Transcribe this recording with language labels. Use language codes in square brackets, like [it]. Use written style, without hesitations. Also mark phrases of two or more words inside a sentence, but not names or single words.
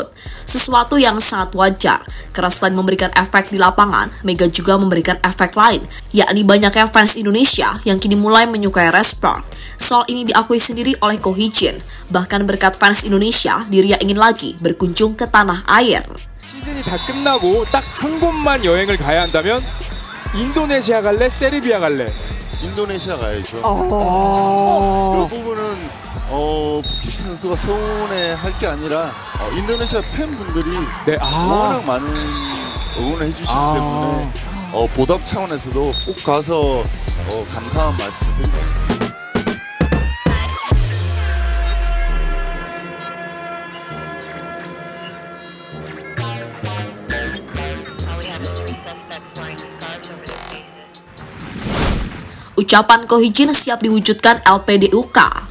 [id] Sesuatu yang sangat wajar, karena selain memberikan efek di lapangan, Mega juga memberikan efek lain, yakni banyaknya fans Indonesia yang kini mulai menyukai Red Spark. Soal ini diakui sendiri oleh Ko Hee-jin. Bahkan berkat fans Indonesia, dirinya ingin lagi berkunjung ke tanah air. [ko] 시즌이 다 끝나고 딱 한 곳만 여행을 가야 한다면 인도네시아 갈래, 세르비아 갈래? 인도네시아 가야죠. 이 부분은 부키시 선수가 서운해할 게 아니라 인도네시아 팬분들이 워낙 많은 응원을 해주시기 때문에 보답 차원에서도 꼭 가서 감사한 말씀을 드리고 싶습니다. [id] Ucapan Ko Hee-jin siap diwujudkan LPDUK.